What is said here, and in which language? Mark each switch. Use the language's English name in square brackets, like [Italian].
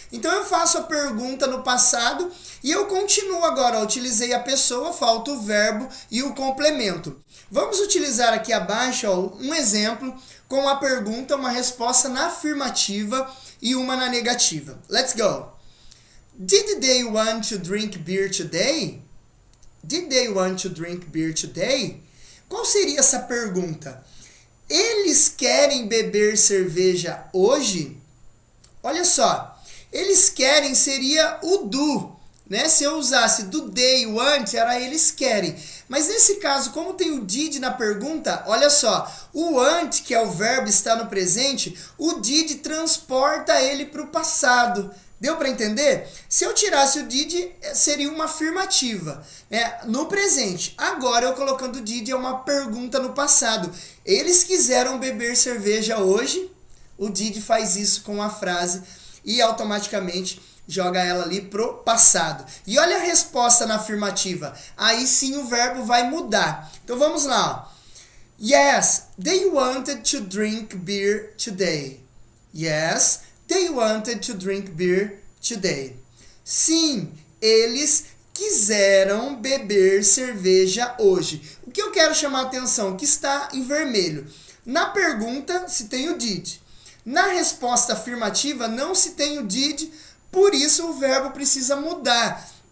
[Portuguese] Então eu faço a pergunta no passado e eu continuo agora. Eu utilizei a pessoa, falta o verbo e o complemento. Vamos utilizar aqui abaixo um exemplo com a pergunta, uma resposta na afirmativa e uma na negativa. [English] Let's go! Did they want to drink beer today? Did they want to drink beer today? [Portuguese] Qual seria essa pergunta? Eles querem beber cerveja hoje? Olha só, eles querem seria o do, né? Se eu usasse [English] do they want, [Portuguese] era eles querem. Mas nesse caso, como tem o did na pergunta, olha só, o want, que é o verbo, está no presente, o did transporta ele para o passado. Deu para entender? Se eu tirasse o did, seria uma afirmativa, né? No presente. Agora, eu colocando o did, é uma pergunta no passado. Eles quiseram beber cerveja hoje? O did faz isso com a frase e automaticamente joga ela ali pro passado. E olha a resposta na afirmativa. Aí sim o verbo vai mudar. Então vamos lá. Ó. [English] Yes, they wanted to drink beer today. Yes, they wanted to drink beer today. [Portuguese] Sim, eles quiseram beber cerveja hoje. O que eu quero chamar a atenção? Que está em vermelho. Na pergunta se tem o did. Na resposta afirmativa não se tem o did, por isso o verbo precisa mudar.